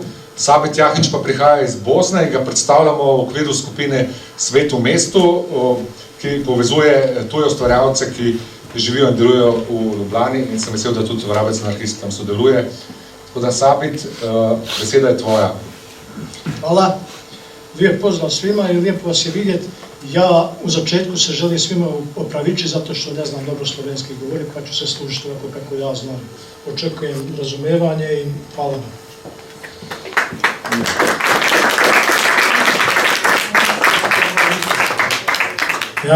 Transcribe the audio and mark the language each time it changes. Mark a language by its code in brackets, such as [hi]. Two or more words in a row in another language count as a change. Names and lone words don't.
[sl] Sabit Jahić pa prihaja iz Bosne in ga predstavljamo v okviru skupine Svet v mestu, ki povezuje tuje ustvarjalce, ki živijo in delujejo v Ljubljani in sem vesel, da tudi Vrabec anarhist tam sodeluje. Tako da Sabit, beseda je tvoja. Hvala. [bs] Lijep pozdrav svima i lijepo vas je vidjeti. Ja u začetku se želim svima opravići zato što ne znam dobro slovenski govoriti, pa ću se služiti ovako kako ja znam. Očekujem razumevanje i hvala vam. [sl] Ja.